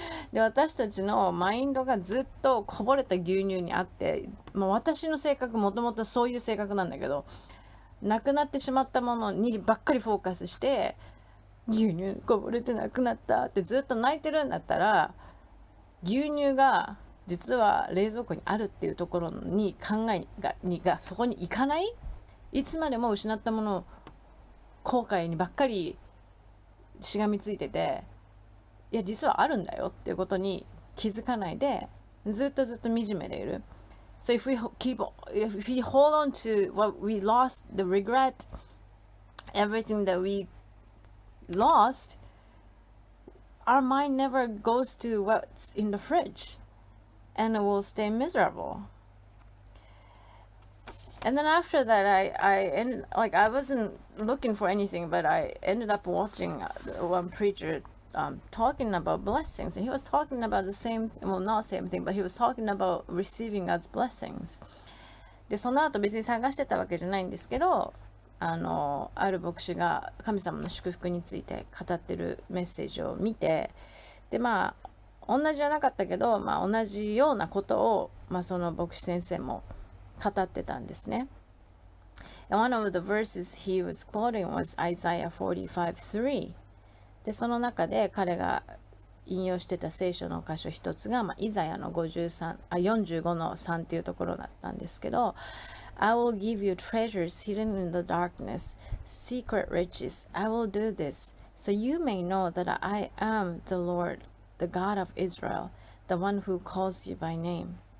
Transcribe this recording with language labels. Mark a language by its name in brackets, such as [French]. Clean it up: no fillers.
[Japanese] で私たちのマインドがずっとこぼれた牛乳にあって、私の性格もともとそういう性格なんだけど、なくなってしまったものにばっかりフォーカスして、牛乳こぼれてなくなったってずっと泣いてるんだったら、牛乳が実は冷蔵庫にあるっていうところに考えがそこに行かない。いつまでも失ったものを後悔にばっかりしがみついてて、いや実はあるんだよっていうことに気づかないで、ずっと惨めでいる。 [English] So if we hold on to what we lost, the regret, everything that we lost, our mind never goes to what's in the fridge, and it will stay miserable. And then after that, I wasn't looking for anything, but I ended up watching one preacher talking about blessings, and he was talking about the same, not same thing, but he was talking about receiving as blessings. [Japanese] でその後別に探してたわけじゃないんですけど、ある牧師が神様の祝福について語ってるメッセージを見て、で同じじゃなかったけど、同じようなことを、その牧師先生も語ってたんですね。 [English] And one of the verses he was quoting was Isaiah 45:3。 [Japanese] でその中で彼が引用してた聖書の箇所一つが、イザヤの45の3っていうところだったんですけど、 [English] I will give you treasures hidden in the darkness, secret riches. I will do this, so you may know that I am the Lord, the God of Israel, the one who calls you by name.